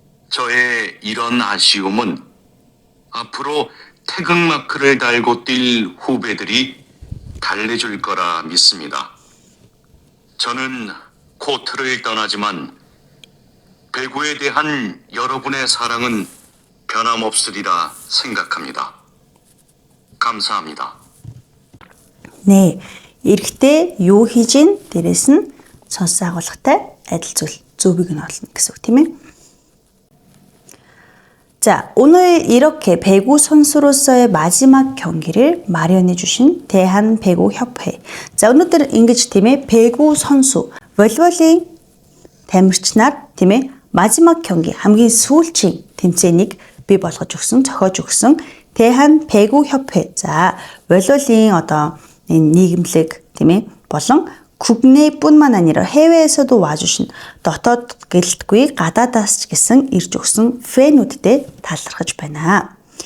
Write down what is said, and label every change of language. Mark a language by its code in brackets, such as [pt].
[ko] 저의 이런 아쉬움은 앞으로 태극마크를 달고 뛸 후배들이 달래줄 거라 믿습니다. 저는 코트를 떠나지만 배구에 대한 여러분의 사랑은 변함없으리라 생각합니다. 감사합니다. [mn] 네, эрэгтэй юу хийж ийн дээрээс нь сонсож агуулгатай адил зүйл зөвийг нь олно гэсэн үг тийм ээ. [ko] 자, 오늘 이렇게 배구 선수로서의 마지막 경기를 마련해 주신 대한배구협회. [mn] 자, 오늘들 ингэж тийм ээ 배구 선수 волейболын тамирчнаар тийм ээ 마지막 경기 хамгийн сүүлчийн тэмцээнийг бий болгож өгсөн, зохиож өгсөн 대한배구협회. 자, волейболын одоо энэ нийгэмлэг тийм ээ болон 국내뿐만 아니라 해외에서도 와주신 дотоод гэлтгүй гадаадаас ч гэсэн ирж өгсөн 팬үүдтэй талархаж байна.